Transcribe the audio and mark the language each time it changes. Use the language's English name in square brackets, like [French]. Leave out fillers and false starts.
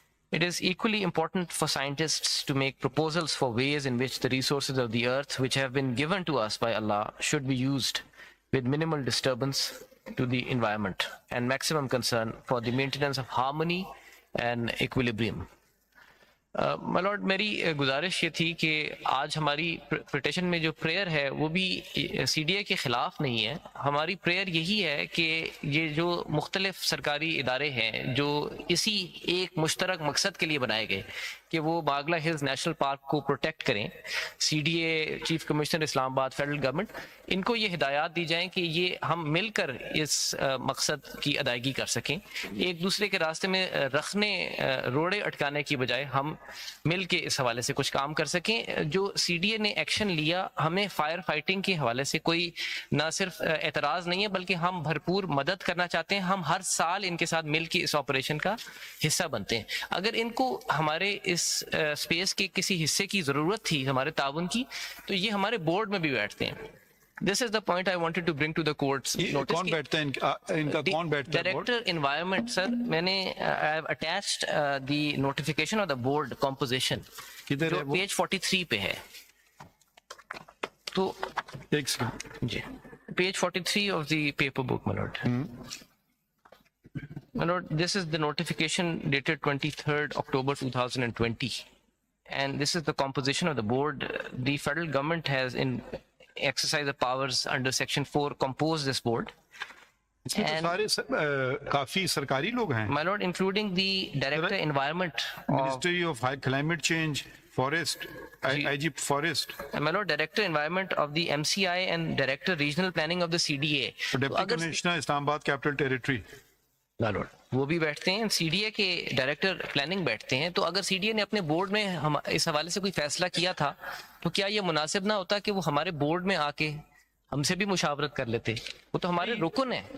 [English] It is equally important for scientists to make proposals for ways in which the resources of the earth, which have been given to us by Allah, should be used with minimal disturbance to the environment and maximum concern for the maintenance of harmony and equilibrium. My lord, [Urdu] میری گزارش یہ تھی کہ آج ہماری petition میں جو prayer ہے وہ بھی سی ڈی اے کے خلاف نہیں ہے. ہماری پریئر یہی ہے کہ یہ جو مختلف سرکاری ادارے ہیں جو اسی ایک مشترک مقصد کے لیے بنائے گئے کہ وہ باگلہ ہلز نیشنل پارک کو پروٹیکٹ کریں، C D A, chief commissioner اسلام آباد، فیڈرل گورنمنٹ، ان کو یہ ہدایات دی جائیں کہ یہ ہم مل کر اس مقصد کی ادائیگی کر سکیں. ایک دوسرے کے راستے میں رکھنے، روڑے اٹکانے کی بجائے ہم مل کے اس حوالے سے کچھ کام کر سکیں. جو سی ڈی اے نے ایکشن لیا، ہمیں فائر فائٹنگ کے حوالے سے کوئی نہ صرف اعتراض نہیں ہے بلکہ ہم بھرپور مدد کرنا چاہتے ہیں. ہم ہر سال ان کے ساتھ مل کے اس آپریشن کا حصہ بنتے ہیں. اگر ان کو ہمارے اس اسپیس کے کسی حصے کی ضرورت تھی، ہمارے تعاون کی، تو یہ ہمارے بورڈ میں بھی بیٹھتے ہیں. [English] This is the point I wanted to bring to the court's notice. [Urdu] کون بیٹھتا ہے ان کا؟ کون بیٹھتا ہے؟ Director environment. سر میں نے [English] I have attached the notification of the board composition [Urdu] کدھر ہے وہ؟ پیج 43 پہ ہے. تو ایک second جی، page 43 [English] of the paper book, my lord. My lord, this is the notification dated 23rd October 2020, and this is the composition of the board. The federal government has exercised the powers under section 4 composed this board. [Urdu] اس میں تو سارے کافی سرکاری لوگ ہیں [English] My lord, including the director environment of, ministry of climate change, forest, I G forest, my lord, director environment of the MCI and director regional planning of the CDA. Deputy commissioner Islamabad capital territory. My lord, [Urdu] وہ بھی بیٹھتے ہیں. C D A کے director planning بیٹھتے ہیں. تو اگر سی ڈی اے نے اپنے بورڈ میں اس حوالے سے کوئی فیصلہ کیا تھا تو کیا یہ مناسب نہ ہوتا کہ وہ ہمارے بورڈ میں آ کے ہم سے بھی مشاورت کر لیتے؟ وہ تو ہمارے رکن ہیں.